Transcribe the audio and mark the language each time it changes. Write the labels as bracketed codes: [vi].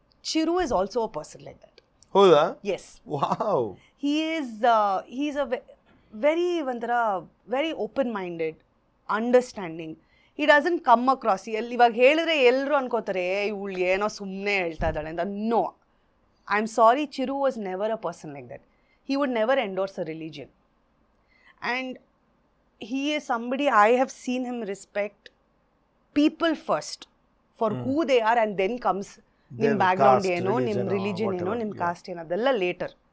[en] Chiru is also a person like that. [kn] Hoda? [en] Yes. Wow. He's a very open-minded, understanding. He doesn't come across, [kn] ಇವಾಗ ಹೇಳಿದ್ರೆ ಎಲ್ಲರೂ ಅನ್ಕೋತಾರೆ ಇವಳು ಏನೋ ಸುಮ್ಮನೆ ಹೇಳ್ತಾ ಇದ್ದಾಳೆ ಅಂತ. [en] No. I'm sorry, Chiru was never a person like that. He would never endorse a religion. And he is somebody I have seen him respect people first for who they are, and then comes [kn] ನಿಮ್ಮ background ಏನು, ನಿಮ್ಮ religion ಏನು, ನಿಮ್ಮ cost ಏನು, ಅದೆಲ್ಲ litre.